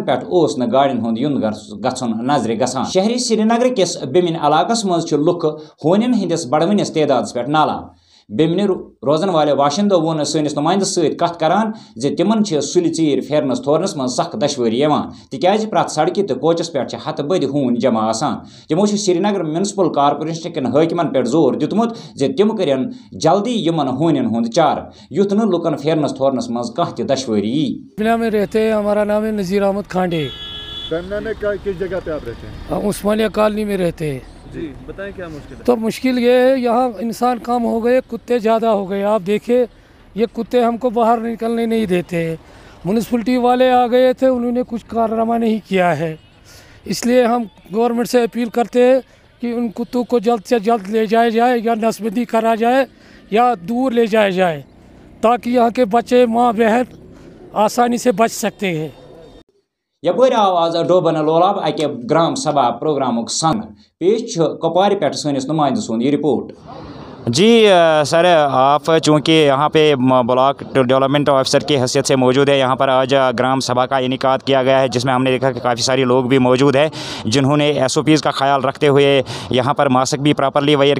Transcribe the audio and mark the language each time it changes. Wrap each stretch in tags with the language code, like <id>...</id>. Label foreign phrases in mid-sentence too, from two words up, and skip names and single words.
<ks>پٮ۪ٹھ اوس نہٕ گاڑین ہُنٛد یُن گژھُن نظرِ گژھان شہری سرینگر کِس بیمن علاقس منٛز چھِ لُکھ ہونٮ۪ن ہٕنٛدِس بڑوٕنِس تعدادس پٮ۪ٹھ نالان بیمنہِ روزن والٮ۪و باشندو ووٚن سٲنِس نُمٲیندس سۭتۍ کتھ کران زِ تِمن چھِ سُلہِ ژیٖرۍ پھیرنس تھورنس منٛز سخ دشوٲری یِوان تِکیازِ پرٛٮ۪تھ سڑکہِ تہٕ کوچس پٮ۪ٹھ چھِ ہتہٕ بٔدۍ ہوٗنۍ جمع آسان تِمو چھِ سرینگر میونسپل کارپوریشن کٮ۪ن حٲکمن پٮ۪ٹھ زور دیُتمُت زِ تِم کٔرِن جلدی یِمن ہوٗنٮ۪ن ہُنٛد چارٕ یُتھ نہٕ لُکن پھیرنس تھورنس منٛز کانٛہہ تہِ دشوٲری یی</ks> <ur>میں رہتے ہیں ہمارا نام ہے نذیر احمد کھانڈے کس جگہ پہ آپ رہتے ہیں عثمانیہ کالونی میں رہتے ہیں جی بتائیں کیا مشکل ہے تو مشکل یہ ہے یہاں انسان کم ہو گئے کتے زیادہ ہو گئے آپ دیکھیں یہ کتے ہم کو باہر نکلنے نہیں دیتے میونسپلٹی والے آ گئے تھے انہوں نے کچھ کارنامہ نہیں کیا ہے اس لیے ہم گورنمنٹ سے اپیل کرتے ہیں کہ ان کتوں کو جلد سے جلد لے جایا جائے یا نسل بندی کرا جائے یا دور لے جایا جائے تاکہ یہاں کے بچے ماں بہن آسانی سے بچ سکتے ہیں</ur> <ks>یپٲرۍ آو آز ڈوبن لولاب اکہِ گرام سبھا پروگرامُک سنگ پیش چھُ کپوارِ پٮ۪ٹھ سٲنِس نُمٲیندٕ سُنٛد یہِ رپورٹ</ks> <ur>جی سر آپ چونکہ یہاں پہ</ur> <en>block development officer</en> <ur>کی حیثیت سے موجود ہے یہاں پر آج گرام سبھا کا انعقاد کیا گیا ہے جس میں ہم نے دیکھا کہ کافی سارے لوگ بھی موجود ہیں جنہوں نے SOPs کا خیال رکھتے ہوئے یہاں پر ماسک بھی</ur> <en>properly wear</en>